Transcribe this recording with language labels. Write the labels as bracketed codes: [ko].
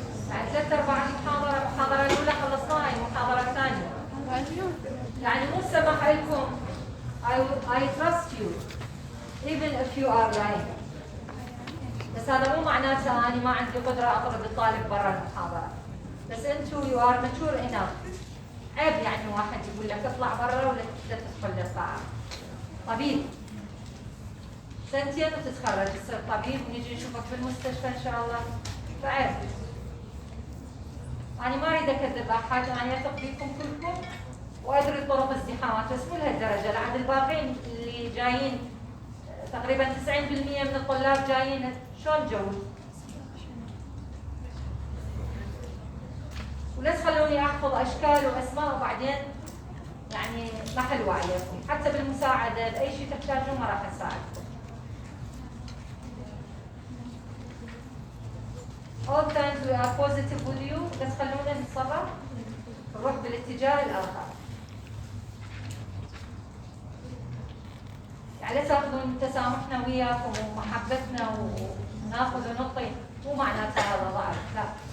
[ar] يعني 3/4 المحاضرة الأولى خلصناها. المحاضرة الثانية. يعني مو سمح لكم. [en] I trust you even if you are lying. [ar] بس هذا مو معناته أنا ما عندي قدرة أطرد الطالب برا المحاضرة. بس أنتوا [en] you are mature enough [ar] عيب يعني واحد يقول لك اطلع برا ولا تدخل للقاعة. طبيب سنتين وتتخرج تصير طبيب ونجي نشوفك في المستشفى ان شاء الله، فعيب. أنا ما أريد أكذب أحد، أنا أثق فيكم كلكم وأدري طرق ازدحامات، بس مو لهالدرجة. لعند الباقين اللي جايين تقريبا 90% من الطلاب جايين شلون جو؟ ولا تخلوني أحفظ أشكال وأسماء وبعدين يعني ما حلوة عليكم، حتى بالمساعدة بأي شيء تحتاجون ما راح أساعدكم. [en] All times we are positive with you، [ar] بس خلونا نتصرف نروح بالاتجاه الآخر. يعني لا تاخذون تسامحنا وياكم ومحبتنا وناخذ ونعطي، مو معناتها هذا ضعف، لا.